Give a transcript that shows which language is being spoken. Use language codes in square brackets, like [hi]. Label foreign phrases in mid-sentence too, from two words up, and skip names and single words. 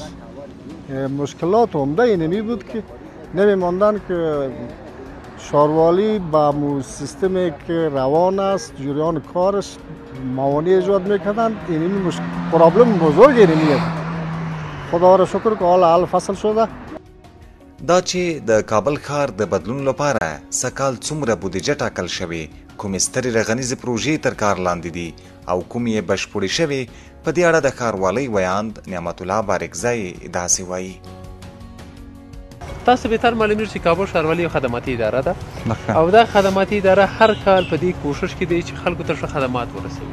[fa] مشکلات عمده اینمی بود که نمیماندن که شاروالی با سیستمی که روان است جریان کارش موانع ایجاد میکردن. اینمی پرابلم بزرگ اینمی. خدا را شکر که حال فصل شده. [ps] دا چې د کابل ښار د بدلون لپاره سکال څومره بودیجه ټاکل شوې، کومې سترې رغنیزې پروژې تر کار لاندې دي او کومې بشپړې شوې، په دې اړه د ښاروالۍ ویاند نعمت الله بارکزی داسې وایي. تاسو بهتر معلومیږي چې کابل ښاروالي یو خدماتي اداره ده او دا خدماتي اداره هر کال په دې کوشش کې دی چې خلکو ته ښه خدمات ورسوي.